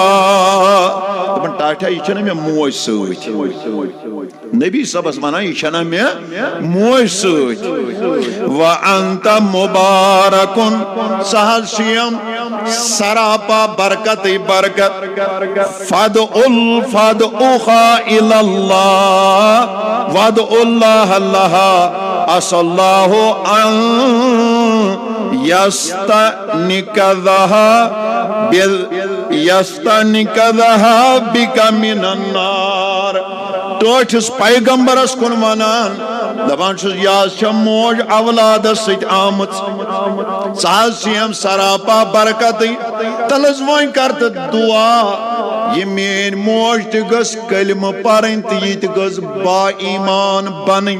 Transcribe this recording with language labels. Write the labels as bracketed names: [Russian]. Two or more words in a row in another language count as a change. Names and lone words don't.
[Kashmiri] دپان ٹاٹھیا یہ چھنا مے موج سۭتۍ نبی صبس ونان یہ چھنا مے موج سۭتۍ. وانت مبارکن سہل شیم سراپا برکتٕے برکت. [Arabic] فادعوها الى اللہ وادعوا اللہ لها عسى اللہ ان یستنقذها بک من النار. [Kashmiri] ٹوٹھس پیغمبرس کن ونان دپان چھس یاز چھ موج اولادس سۭتۍ آمٕژ ژٕ حظ چھیم سراپا برکتٕے تلس وۄنۍ کر تہٕ دعا یہ میٲنۍ موج تہِ گٔژھ کلمہٕ پرٕنۍ تہٕ یہِ تہِ گٔژھ با ایمان بنٕنۍ.